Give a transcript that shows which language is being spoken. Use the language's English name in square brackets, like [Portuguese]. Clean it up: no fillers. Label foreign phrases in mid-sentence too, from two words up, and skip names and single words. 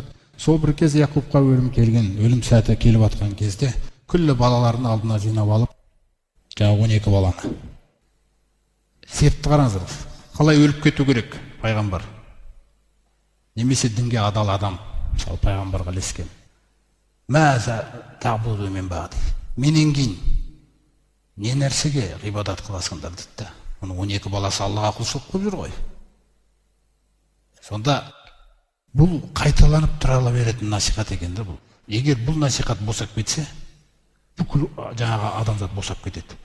[Kazakh] Сол бір кез Яқубқа өлім келген, өлім сәті келіп атқан кезде, күллі балаларын алдына жинап алып, жаңағы 12 баланы. Септі қараңыздар. Қалай өліп кету керек пайғамбар? Немесе дінге адал адам, мысалы пайғамбарға ілескен. [Arabic] ما تعبدون من بعدي. [Kazakh] Менен кейін не нәрсеге ғибадат қыласыңдар дейді. Оның 12 баласы Аллаға құлшылық қылып жүр ғой. Сонда бұл қайталанып тұрала беретін насихат екенді бұл. Егер бұл насихат босап кетсе, бүкіл жаңағы адамзат босап кетеді.